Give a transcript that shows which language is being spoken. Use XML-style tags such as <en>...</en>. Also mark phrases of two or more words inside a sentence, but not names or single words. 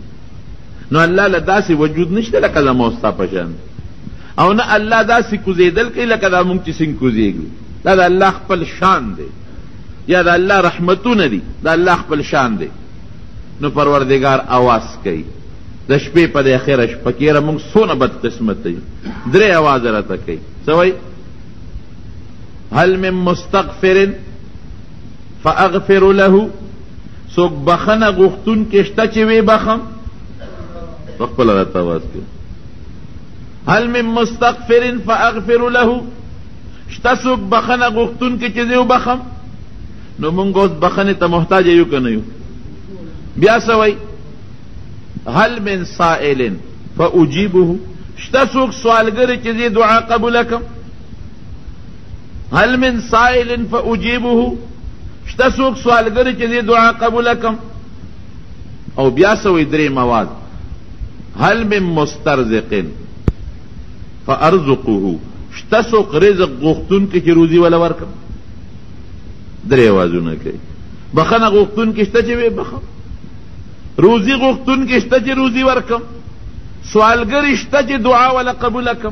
<ps>نو الله له داسې وجود نشته لکه زما او ستا په شان، او نه الله داسې کوزېدل کوي لکه دا مونږ چې څنګه کوزېږو، دا د الله خپل شان دی، یا د الله رحمتونه دي، د الله خپل شان دی. نو پروردگار آواز کوي د شپې په دې اخره شپه کې، یاره مونږ څونه بد قسمت یو، 3 آواز راته کوي. څه وایي؟</ps> <ar>هل من مستغفر فاغفر له،</ar> <ps>څوک بخنه غوښتون کې شته چې وی بخم؟ خپله راته آواز کوي.</ps> <ar>هل من مستغفر فاغفر له،</ar> <ps>شته څوک بخنه غوښتون کې چې زه وبخم؟ نو مونږ اوس بخنې ته محتاج یو که نه یو؟ بیا څه وایي؟</ps> <ar>هل من سائل فاجیبه،</ar> <ps>شته څوک سوالګر چې زه دعا قبوله کم؟</ps> <ar>هل من سائل فاجیبه،</ar> <ps>شته څوک سوالګر چې زه دعا قبوله کم؟ او بیا څه وایي؟ 3 مواد.</ps> <ar>هل من مسترزق فارزقه،</ar> <ps>شته څوک رزق غوښتون کې چې روزي ولا ورکم؟ 3 آوازونه کوي. بخنه غوښتون کې شته چې وی بخم، روزی غوښتونکي شته چې روزي ورکم، سوالګر شته چې دعا ولا قبوله کم.</ps>